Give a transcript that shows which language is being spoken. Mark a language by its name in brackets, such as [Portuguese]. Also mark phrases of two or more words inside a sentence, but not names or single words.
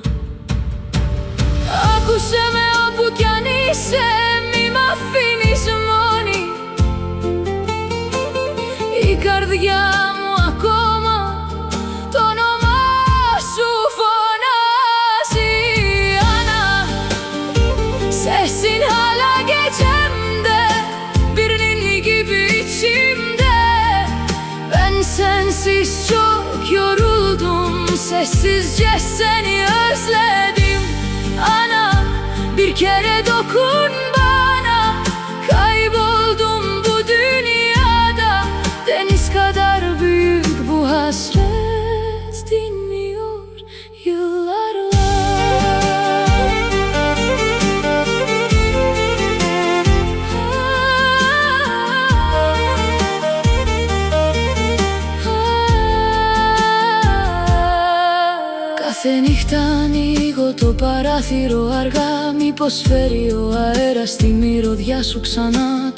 [Greek] Άκουσε με όπου κι αν είσαι, μη μ' αφήνεις μόνη. Η καρδιά μου ακόμα το όνομά σου φωνάζει. [Turkish] Ana, sesin hala gecemde, birinin gibi içimde. Ben sensiz çok yoruldum, sessizce seni özledim. Ana, bir kere dokun bana, kayboldum bu dünyada. Deniz kadar büyük bu hasret, dinmiyor yıllarla. [Greek] Κάθε νύχτα ανοίγω το παράθυρο αργά, μήπως φέρει ο αέρας τη μυρωδιά σου ξανά.